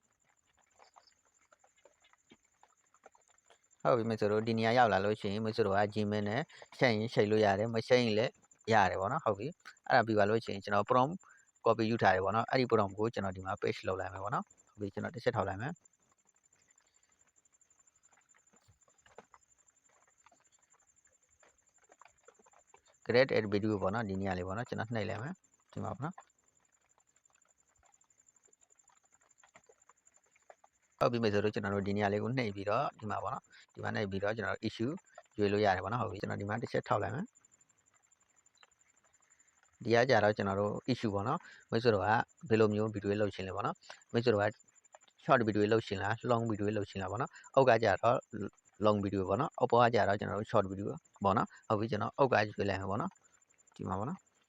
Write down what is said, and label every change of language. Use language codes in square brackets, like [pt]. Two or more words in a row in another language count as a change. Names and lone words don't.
[my] ဟုတ်ပြီမယ်ဆိုတော့ဒီနေရာရောက်လာလို့ရှိရင်မယ်ဆိုတော့ Gmail နဲ့ရှိတ်ရင်ရှိတ်လို့ရတယ်မရှိတ်ရင်လည်းရတယ်ပေါ့နော်ဟုတ်ပြီအဲ့ဒါပြီးပါလို့ရှိရင်ကျွန်တော် [en] prompt copy [my] ယူထားတယ်ပေါ့နော်အဲ့ဒီ prompt ကိုကျွန်တော်ဒီမှာ paste လုပ်လိုက်မယ်ပေါ့နော်ဟုတ်ပြီကျွန်တော်တစ်ချက်ထောက်လိုက်မယ် [en] create add video [my] ပေါ့နော်ဒီနေရာလေးပေါ့နော်ကျွန်တော်နှိပ်လိုက်မယ်ဒီမှာပေါ့နော်ဟုတ်ပြီမယ်ဆိုတော့ကျွန်တော်တို့ဒီနေရာလေးကိုနှိပ်ပြီးတော့ဒီမှာပေါ့နော်ဒီမှာနှိပ်ပြီးတော့ကျွန်တော်တို့ issue ရွေးလို့ရတယ်ပေါ့နော်ဟုတ်ပြီကျွန်တော်ဒီမှာတစ်ချက်ထောက်လိုက်မယ် ဒီကကြတော့ကျွန်တော်တို့ issue ပေါ့နော်မိတ်ဆွေတို့ကဘယ်လိုမျိုးဗီဒီယိုလုပ်ရှင်လဲပေါ့နော်မိတ်ဆွေတို့က short ဗီဒီယိုလုပ်ရှင်လား long ဗီဒီယိုလုပ်ရှင်လားပေါ့နော်အောက်ကကြတော့ long ဗီဒီယိုပေါ့နော်အောက်ပေါ်ကကြတော့ကျွန်တော်တို့ short ဗီဒီယိုပေါ့နော်ဟုတ်ပြီကျွန်တော်အောက်ကရွေးလိုက်မယ်ပေါ့နော်ဒီမှာပေါ့နော်